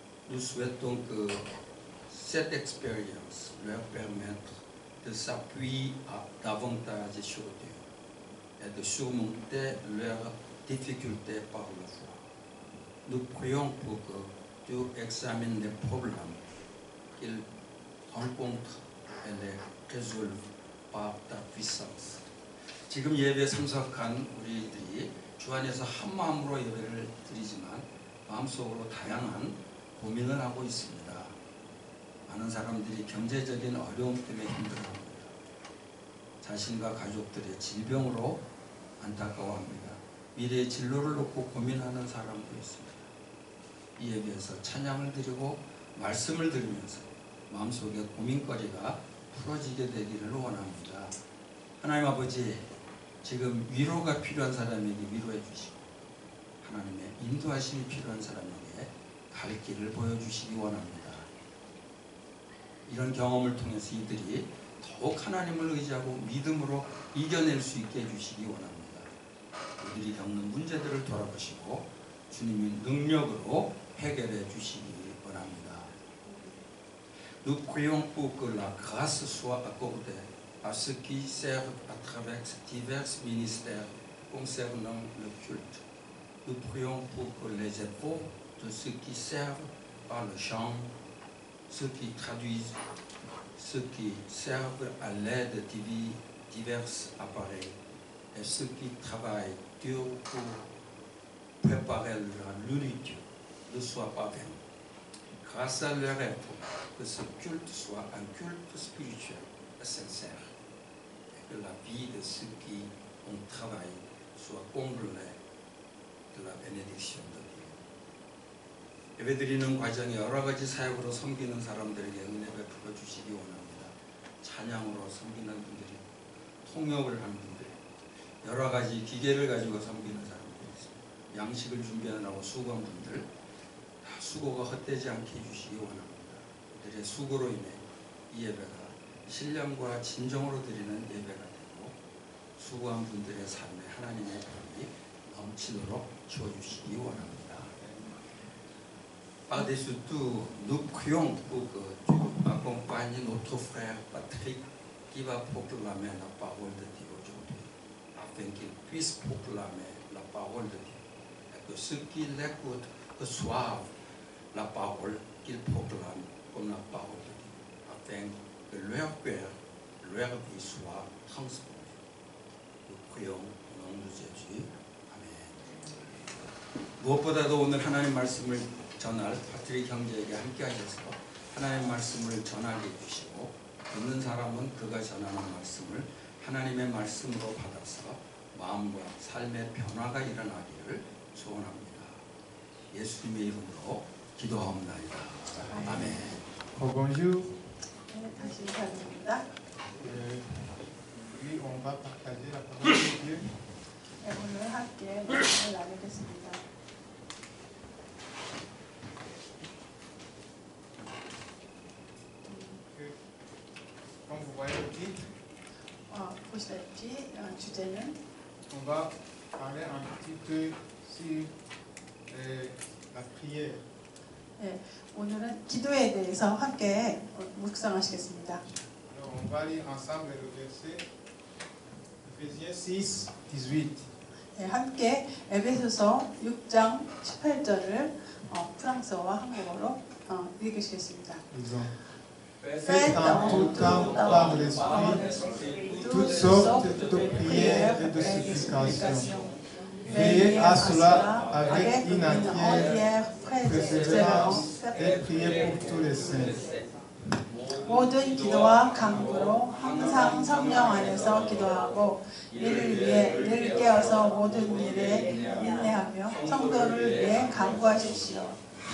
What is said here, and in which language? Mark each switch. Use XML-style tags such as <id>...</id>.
<fr>Nous souhaitons que cette expérience leur permette de s'appuyer davantage sur Dieu et de surmonter leurs difficultés par la foi. Nous prions pour que Dieu examine les problèmes qu'ils rencontrent et les résolve par ta puissance.</fr> <ko>지금 예배에 참석한 우리들이 주 안에서 한 마음으로 예배를 드리지만 마음속으로 다양한 고민을 하고 있습니다. 많은 사람들이 경제적인 어려움 때문에 힘들어합니다. 자신과 가족들의 질병으로 안타까워합니다. 미래의 진로를 놓고 고민하는 사람도 있습니다. 이 예배에서 찬양을 드리고 말씀을 들으면서 마음속의 고민거리가 풀어지게 되기를 원합니다. 하나님 아버지, 지금 위로가 필요한 사람에게 위로해 주시고 하나님의 인도하심이 필요한 사람에게 갈 길을 보여주시기 원합니다. 이런 경험을 통해서 이들이 더욱 하나님을 의지하고 믿음으로 이겨낼 수 있게 해주시기 원합니다. 이들이 겪는 문제들을 돌아보시고 주님의 능력으로 해결해 주시기 원합니다.</ko> <fr>Nous prions pour que la grâce soit accordée à ceux qui servent à travers divers ministères concernant le culte. Nous prions pour que les efforts de ceux qui servent par le chant, ceux qui traduisent, ceux qui servent à l'aide de divers appareils et ceux qui travaillent dur pour préparer la nourriture ne soient pas vains. Grâce à leur effort, que ce culte soit un culte spirituel et sincère et que la vie de ceux qui ont travaillé soit comblée de la bénédiction de Dieu.</fr> <ko>예배드리는 과정에 여러 가지 사역으로 섬기는 사람들에게 은혜 베풀어 주시기 원합니다. 찬양으로 섬기는 분들이, 통역을 하는 분들이, 여러 가지 기계를 가지고 섬기는 사람들이 있습니다. 양식을 준비하느라고 수고한 분들, 다 수고가 헛되지 않게 해주시기 원합니다. 그들의 수고로 인해 이 예배가 신령과 진정으로 드리는 예배가 되고 수고한 분들의 삶에 하나님의 복이 넘치도록 주어주시기 원합니다.</ko> <fr>Par-dessus tout, nous prions pour que Dieu accompagne notre frère Patrick qui va proclamer la parole de Dieu aujourd'hui, afin qu'il puisse proclamer la parole de Dieu et que ceux qui l'écoutent reçoivent la parole qu'il proclame comme la parole de Dieu, afin que leur cœur, leur vie soit transformée. Nous prions au nom de Jésus.</fr> <ko>아멘. 무엇보다도 오늘 하나님 말씀을 전할 파트릭 형제에게 함께 하셔서 하나님 말씀을 전하게 해주시고 그 듣는 사람은 그가 전하는 말씀을 하나님의 말씀으로 받아서 마음과 삶의 변화가 일어나기를 소원합니다. 예수님의 이름으로 기도하옵나이다. 아멘.</ko> <fr>Bonjour.</fr> <ko>네, 다시 인사드립니다.</ko> <fr>Puis on va partager la parole de Dieu.</fr> <ko>네, 오늘 함께 말씀을 나누겠습니다.</ko> <fr>Comme vous voyez le titre,</fr> <ko>보시다시피 주제는</ko> <fr>on va parler un petit peu sur la prière.</fr> <ko>네, 오늘은 기도에 대해서 함께 묵상하시겠습니다.</ko> <fr>Alors on va lire ensemble le verset Ephésiens 6, 18.</fr> <ko>네, 함께 에베소서 6장 18절을 프랑스어와 한국어로 읽으시겠습니다.</ko> <fr>Faites en tout temps par l'Esprit toutes sortes de prières et de supplications. Veillez à cela avec une entière persévérance et priez pour tous les saints.</fr> <ko>모든 기도와 간구로 항상 성령 안에서 기도하고 이를 위해 늘 깨어서 모든 일에 인내하며 성도를 위해 간구하십시오.</ko>